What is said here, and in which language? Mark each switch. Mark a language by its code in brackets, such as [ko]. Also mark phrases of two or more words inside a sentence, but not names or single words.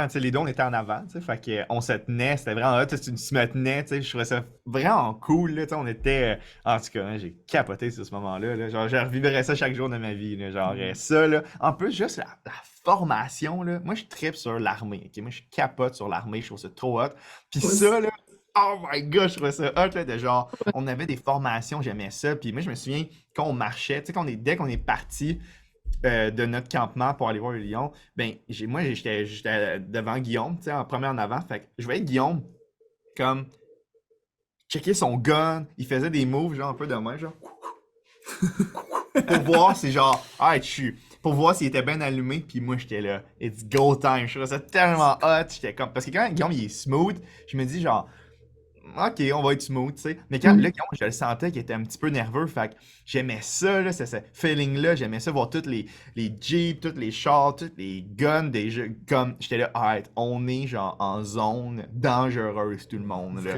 [fr] Tu sais, les deux, on était en avant, tu sais, fait qu'on se tenait, c'était vraiment hot. Tu sais, tu me tenais, tu sais, je trouvais ça vraiment cool, là, tu sais, on était... en tout cas, hein, j'ai capoté sur ce moment-là, là. Genre, je revivrais ça chaque jour de ma vie, là. Genre, ça, là. En plus, juste la formation, là. Moi, je trippe sur l'armée, OK? Moi, je capote sur l'armée, je trouve ça trop hot. Puis Moi ça, aussi. là, [en] oh my god, [fr] je trouvais ça hot, là, de genre, on avait des formations, j'aimais ça. Puis moi, je me souviens, quand on marchait, tu sais, dès qu'on est parti de notre campement pour aller voir le lion, ben, moi, j'étais devant Guillaume, tu sais, en premier en avant. Fait que je voyais Guillaume comme checker son gun, il faisait des moves, genre un peu de main, genre, pour voir si genre, ah, pour voir s'il était bien allumé, puis moi, j'étais là, [en] it's go time. [fr] Je trouvais ça tellement hot, j'étais comme, parce que quand Guillaume, il est smooth, je me dis genre, ok, on va être smooth, tu sais. Mais quand là, Guillaume, je le sentais qu'il était un petit peu nerveux. Fait que j'aimais ça, là, ce feeling-là. J'aimais ça voir tous les Jeeps, tous les chars, tous les guns des jeux. Comme, j'étais là, arrête, on est genre en zone dangereuse, tout le monde, là.